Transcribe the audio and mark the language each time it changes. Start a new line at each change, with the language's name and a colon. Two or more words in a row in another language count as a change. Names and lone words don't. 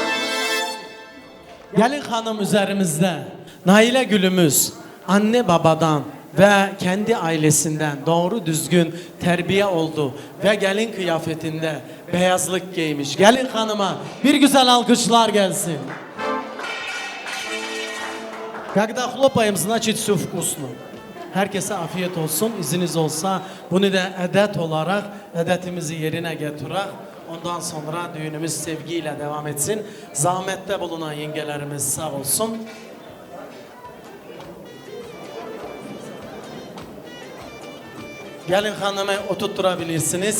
Turkish: Gelin hanım üzerimizde Naile gülümüz anne babadan ve kendi ailesinden doğru düzgün terbiye oldu ve gelin kıyafetinde beyazlık giymiş. Gelin hanıma bir güzel alkışlar gelsin.
Russian: Когда хлопаем, значит все вкусно.
Turkish: Herkese afiyet olsun. İzniniz olsa bunu da edet olarak edetimizi yerine getirerek ondan sonra düğünümüz sevgiyle devam etsin. Zahmette bulunan yengelerimiz sağ olsun. Gelin hanımı oturtturabilirsiniz.